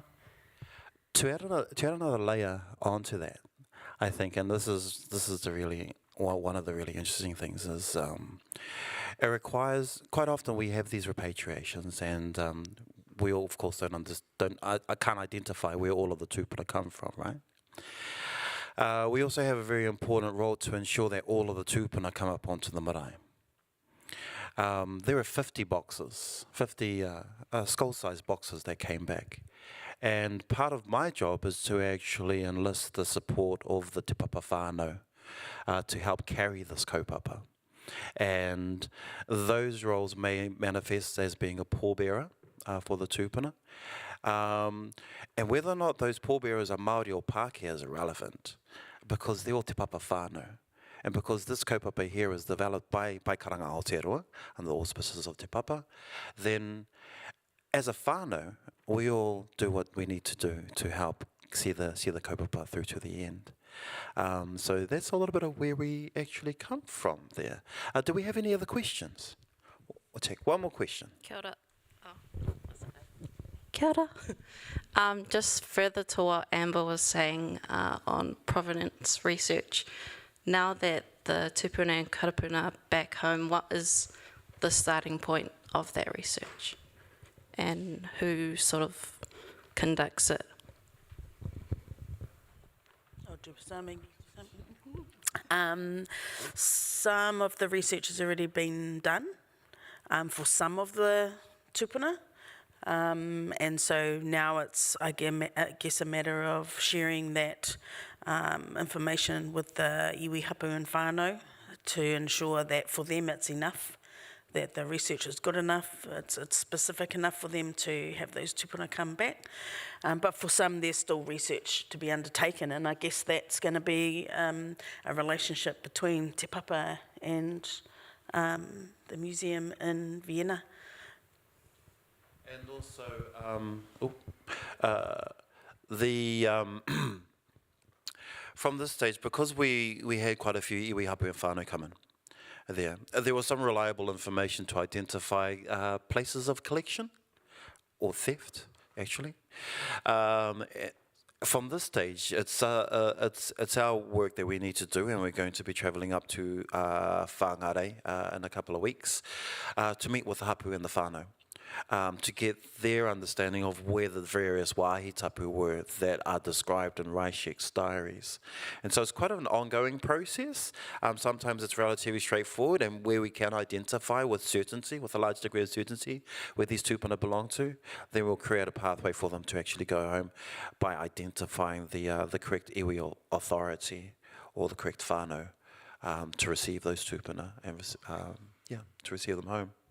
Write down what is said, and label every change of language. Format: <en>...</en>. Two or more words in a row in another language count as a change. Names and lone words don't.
<en>To add another layer onto that, I think, and this is the really one of the really interesting things is it requires, quite often we have these repatriations, and we all, of course, I can't identify where all of the tūpuna come from, right? We also have a very important role to ensure that all of the tūpuna come up onto the marae. There are 50 boxes, 50 skull-sized boxes that came back. And part of my job is to actually enlist the support of the te papa whānau to help carry this kaupapa. And those roles may manifest as being a pallbearer for the tūpuna. And whether or not those pallbearers are Māori or Pākehā is irrelevant, because they're all te papa whānau. And because this kaupapa here is developed by Karanga Aotearoa under the auspices of te papa, then as a whānau, we all do what we need to do to help see the kaupapa through to the end. So that's a little bit of where we actually come from there. Do we have any other questions? We'll take one more question.</en> <mi>Kia ora. Kia ora.</mi> <en>Just further to what Amber was saying on provenance research, now that the tūpuna and karāpuna are back home, what is the starting point of that research? And who sort of conducts it? I'll do something. Some of the research has already been done for some of the tūpuna. And so now it's, I guess, a matter of sharing that information with the</en> <mi>iwi hapu</mi> <en>and whānau to ensure that for them it's enough, that the research is good enough, it's specific enough for them to have those tūpuna come back. But for some, there's still research to be undertaken, and I guess that's going to be a relationship between te papa and the museum in Vienna. And also, from this stage, because we had quite a few</en> <mi>iwi hapu</mi> <en>and whānau come in there was some reliable information to identify places of collection or theft, actually. From this stage, it's our work that we need to do, and we're going to be travelling up to Whangare in a couple of weeks to meet with the hapu and the whānau. To get their understanding of where the various</en> <mi>wāhi tapu</mi> <en>were that are described in Reichek's diaries. And so it's quite an ongoing process. Sometimes it's relatively straightforward, and where we can identify with certainty, with a large degree of certainty, where these tūpuna belong to, then we'll create a pathway for them to actually go home by identifying the correct iwi authority or the correct whānau to receive those tūpuna and to receive them home.</en>